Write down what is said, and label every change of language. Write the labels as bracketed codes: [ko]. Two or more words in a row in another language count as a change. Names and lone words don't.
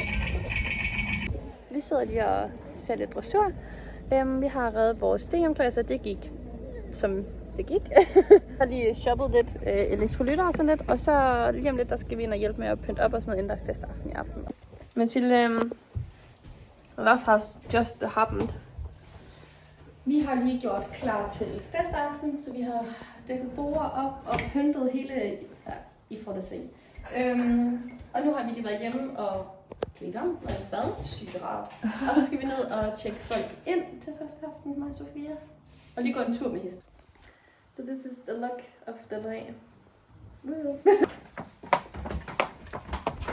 [da] Vi sidder lige og ser lidt dressur. Vi har reddet vores DM-klasser. Det gik, som det gik. Jeg har lige shoppet lidt elektrolytter og sådan lidt. Og så lige om lidt, der skal vi ind og hjælpe med at pynte op og sådan noget, inden der er festaften i aften. Mathilde, [en] what has just happened? [da] Vi har lige gjort klar til festaften, så vi har dækket bord op og pyntet hele... Ja, I får det se. Og nu har vi lige været hjemme og klædt om og i bad. Sygt rart. Og så skal vi ned og tjekke folk ind til festaften, mig og Sofia. Og lige gå en tur med hesten. [en] So this is the look of the night.